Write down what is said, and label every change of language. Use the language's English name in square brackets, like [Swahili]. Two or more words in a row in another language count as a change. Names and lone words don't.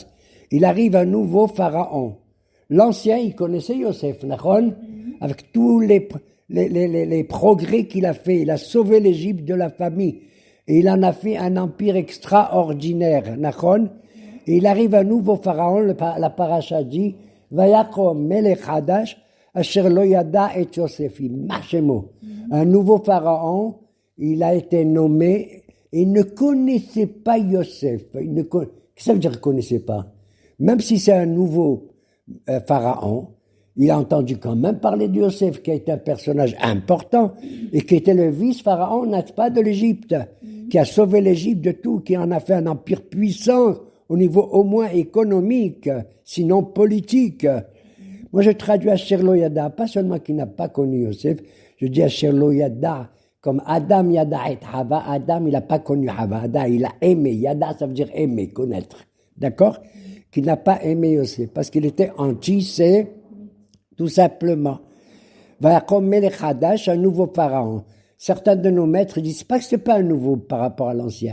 [French] Il arrive un nouveau pharaon. L'ancien, il connaissait Yosef, Nahon, avec tous les progrès qu'il a fait. Il a sauvé l'Égypte de la famine. Et il en a fait un empire extraordinaire, Nahon. Et il arrive un nouveau pharaon, la paracha dit, [Hebrew] ויקם מלך חדש אשר לא ידע את יוסף מחמו. [French] Un nouveau pharaon, il a été nommé. Et il ne connaissait pas Yosef. Qu'est-ce que ça veut dire qu'il ne connaissait pas? Même si c'est un nouveau pharaon, il a entendu quand même parler de Yosef, qui a été un personnage important, et qui était le vice-pharaon, n'est-ce pas, de l'Égypte, qui a sauvé l'Égypte de tout, qui en a fait un empire puissant, au niveau au moins économique, sinon politique. Moi, je traduis [Hebrew] אשר לא ידע, [French] pas seulement qu'il n'a pas connu Yosef, je dis [Hebrew] אשר לא ידע, [French] comme Adam [Hebrew] ידע את [French] Hava. Adam, il n'a pas connu Hava. Adam, il a aimé. Yada, ça veut dire aimer, connaître. D'accord? Qu'il n'a pas aimé Yosef, parce qu'il était anti, c'est tout simplement. [Hebrew] ויקם מלך חדש, [French] un nouveau pharaon. Certains de nos maîtres disent pas que c'est pas un nouveau par rapport à l'ancien.